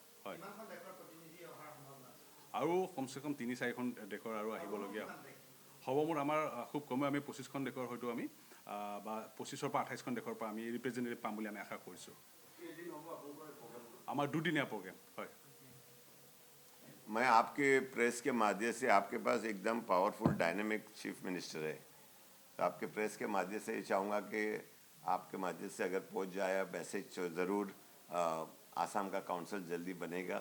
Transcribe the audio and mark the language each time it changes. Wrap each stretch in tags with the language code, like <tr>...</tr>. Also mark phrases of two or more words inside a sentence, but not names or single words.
<as>হয়, আৰু কমচে কম 3-4খন দেশৰ আৰু আহিবলগীয়া হ'ব। মোৰ আমাৰ খুব কমেও আমি 25খন দেশৰ হয়তো আমি বা 25ৰ পৰা 28খন দেশৰ পৰা আমি ৰিপ্ৰেজেণ্টেটিভ পাম বুলি আমি আশা কৰিছোঁ। আমাৰ 2 দিনীয়া প্ৰগ্ৰেম। হয়,</as> <hi>मैं आपके प्रेस के माध्यम से, आपके पास एकदम</hi> <en>powerful dynamic chief minister</en> <hi>है, तो आपके प्रेस के माध्यम से ये चाहूँगा कि आपके माध्यम से अगर पहुँच जाए मैसेज, तो ज़रूर आसाम का काउंसिल जल्दी बनेगा।</hi>